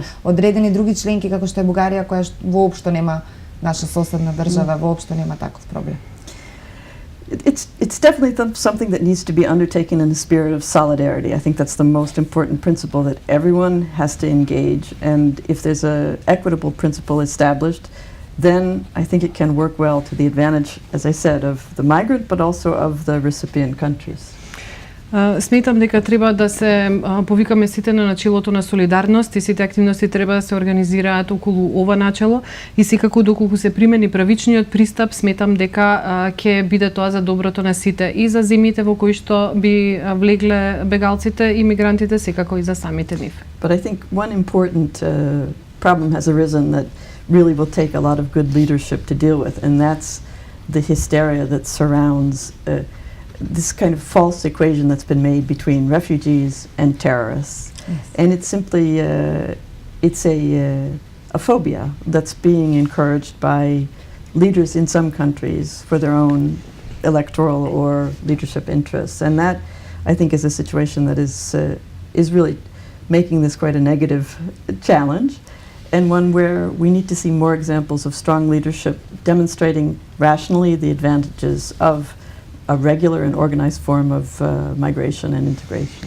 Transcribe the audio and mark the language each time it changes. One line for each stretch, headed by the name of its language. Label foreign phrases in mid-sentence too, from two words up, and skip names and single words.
Macedonian: Одредени други членки како што е Бугарија, која воопшто нема, наша соседна држава, воопшто нема таков проблем.
English: It's definitely something that needs to be undertaken in a spirit of solidarity. I think that's the most important principle, that everyone has to engage, and if there's a equitable principle established, then I think it can work well to the advantage, as I said, of the migrant, but also of the recipient countries.
Macedonian: Сметам дека треба да се повикаме сите на начелото на солидарност и сите активности треба да се организираат околу ова начело и секако доколку се примени правичниот пристап, сметам дека ќе биде тоа за доброто на сите и за земјите во кои што би влегле бегалците и мигрантите, секако и за самите нив.
English: But I think one important problem has arisen that really will take a lot of good leadership to deal with, and that's the hysteria that surrounds this kind of false equation that's been made between refugees and terrorists. Yes. And it's simply it's a phobia that's being encouraged by leaders in some countries for their own electoral or leadership interests, and that, I think, is a situation that is really making this quite a negative challenge, and one where we need to see more examples of strong leadership demonstrating rationally the advantages of a regular and organized form of migration and integration.